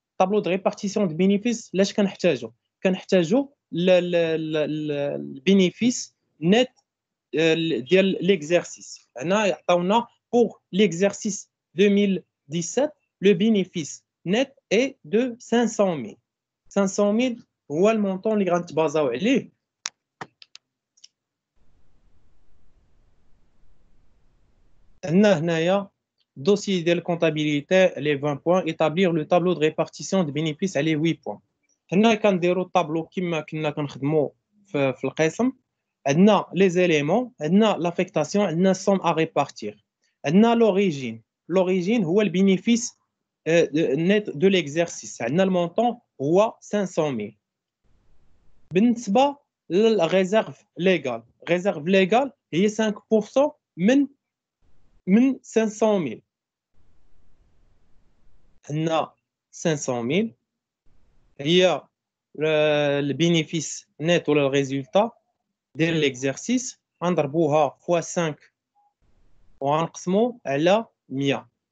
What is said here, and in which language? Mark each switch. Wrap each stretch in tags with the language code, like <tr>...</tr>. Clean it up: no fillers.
<fr>tableau de répartition de bénéfices</fr> <ar>لاش كنحتاجوا البينيفيس نت ديال</ar> <fr>l'exercice.</fr> <ar>هنا يعطيونا</ar> <fr>pour l'exercice 2017 le bénéfice net est de 500 000.</fr> <ar>500 000 هو المونطون اللي غنتبازاو عليه.</ar> <fr>هنايا dossier ديال comptabilité les 20 points. Établir le tableau de répartition de bénéfices</fr> <ar>عليه</ar> <fr>8 points.</fr> <ar>هنا كنديروا الطابلو كما كنا كنخدموا في القسم.</ar> <fr>عندنا les éléments, عندنا l'affectation, عندنا somme à répartir, عندنا l'origine</fr> <ar>هو البينيفيس</ar> <fr>net de l'exercice.</fr> <ar>عندنا المونطون هو 500 000. بالنسبه للريزيرف ليغال، ريزيرف ليغال هي 5% من 500 000. عندنا 500 000 هي البينيفيس نت ولا الريزولتا ديال ليكزيرسيس، غنضربوها فوا 5 وغنقسمو على 100.</ar>